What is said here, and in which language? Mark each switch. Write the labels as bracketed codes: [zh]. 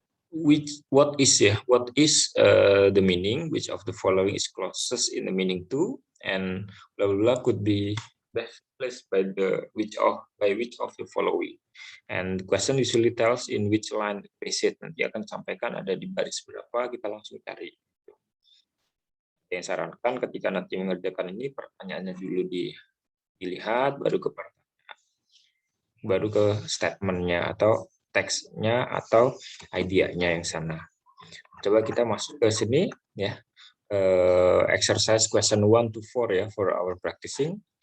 [en] What is the meaning, which of the following is closest in the meaning to, and blah blah blah could be best placed by which of the following, and question usually tells in which line the passage, [id] nanti akan sampaikan ada di baris berapa, kita langsung cari. Yang sarankan ketika nanti mengerjakan ini, pertanyaannya dulu dilihat, baru ke pertanyaan, baru ke statementnya atau teksnya atau idenya yang sana. Coba kita masuk ke sini ya, [en] exercise question 1 to 4 ya, for our practicing.